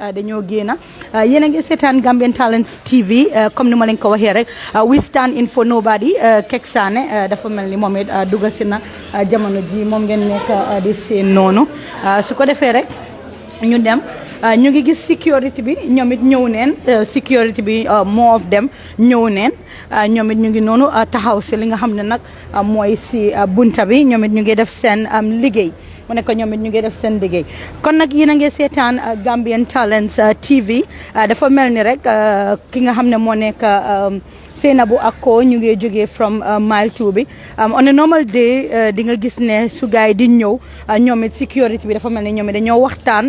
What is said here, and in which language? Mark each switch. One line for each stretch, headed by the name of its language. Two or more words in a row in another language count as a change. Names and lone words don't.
Wolof: dañoo génn yéen a ngi seetaan Gambian Talents TV comme ni ma leen ko waxee rek
English: we stand in for nobody
Wolof: Kek Sané dafa mel ni moom it dugg si na jamono ji moom ngeen nekk di seen noonu su ko defee rek ñu dem ñu ngi gis sécurité bi ñoom it ñëw neen sécurité bi
English: more of them
Wolof: ñëw neen ñoom it ñu ngi noonu taxaw si li nga xam ne nag mooy si bunta bi ñoom it ñu ngi def seen liggéey mu ne ko ñoom it ñu ngi def seen liggéey kon nag yéen a ngi seetaan Gambian Talents TV dafa mel ni rek ki nga xam ne moo nekk Sainabou ak ko ñu ngi jógee
English: from mile 2
Wolof: bi
English: on a normal day
Wolof: di nga gis ne su gaay di ñëw ñoom it sécurité bi dafa mel ni ñoom it dañoo waxtaan